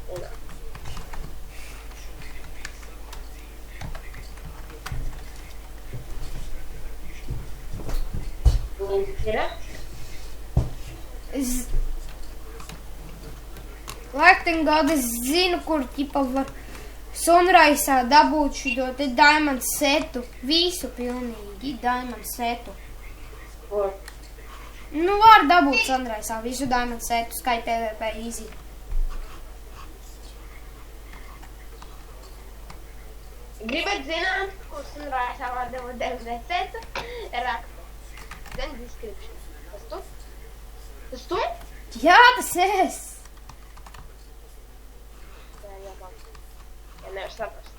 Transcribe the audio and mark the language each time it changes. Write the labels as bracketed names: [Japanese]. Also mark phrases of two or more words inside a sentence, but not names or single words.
[Latvian] Laikengard, es zinu, kur ķipa var Sunrise'ā dabūt šito te diamond setu. Visu pilnīgi diamond setu. Nu, var dabūt Sunrise'ā visu diamond setu, Sky PvP easy. Gribat zināt, kur Sunrise'ā var dabūt diamond setu? Raksta. Zem description. Tas tu? Tas tu? Jā, tas es! Jā, nevar saprast.